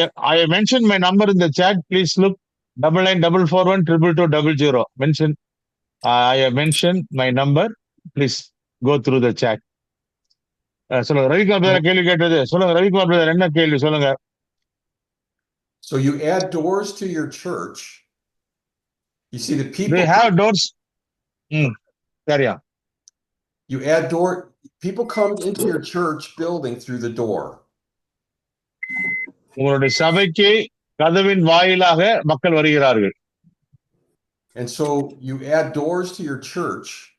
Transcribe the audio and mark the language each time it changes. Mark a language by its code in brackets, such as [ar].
[en] I mentioned my number in the chat. Please look. 9944122200. Mention. I have mentioned my number. Please go through the chat. [ta] சொல்லுங்க Ravikumar brother கேள்வி கேட்டது. சொல்லுங்க Ravikumar brother, என்ன கேள்வி சொல்லுங்க. [en] So you add doors to your church. You see the people. They have doors. Carry on. You add door. People come into your church building through the door. [ta] உங்களுடைய சபைக்கு கதவின் வாயிலாக மக்கள் வருகிறார்கள். [en] And so you add doors to your church.